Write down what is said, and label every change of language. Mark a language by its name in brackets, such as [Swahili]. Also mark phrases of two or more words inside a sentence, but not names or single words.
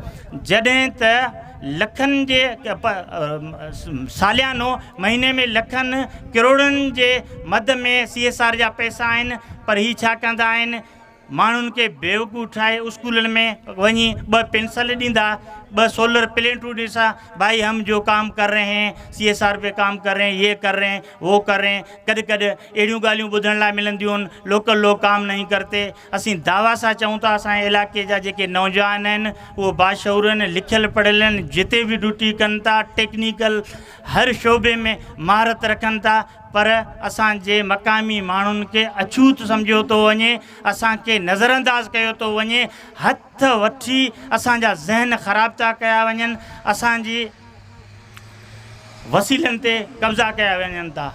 [Sindhi] जॾहिं त लखनि जे सालियानो महीने में लखनि करोड़नि जे मद में CSR जा पैसा आहिनि, पर हीअ छा कंदा आहिनि? माण्हुनि खे बेवकूफ़ ठाहे स्कूलनि में वञी 2 पेंसिल ॾींदा, 2 सोलर प्लेटूं ॾिसा, [Urdu] بھائی ہم جو کام کر رہے ہیں، CSR پے کام کر رہے ہیں، یہ کر رہے ہیں، وہ کر رہے ہیں. [Sindhi] कॾहिं कॾहिं अहिड़ियूं ॻाल्हियूं ॿुधण लाइ मिलंदियूं आहिनि, [Urdu] لوکل لوگ کام نہیں کرتے. [Sindhi] असीं दावा सां चऊं था असांजे इलाइक़े जा जेके नौजवान आहिनि उहो बाशऊर आहिनि, लिखियलु पढ़ियल आहिनि, जिते बि ड्यूटी कनि था, टेक्निकल हर शोबे में महारत रखनि था, पर असांजे मक़ामी माण्हुनि खे अछूत सम्झियो थो वञे, असांखे नज़रअंदाज़ कयो थो वञे, हथ वठी असांजा ज़हन ख़राब था कया वञनि, असांजी वसीलनि ते कब्ज़ा कया वञनि था।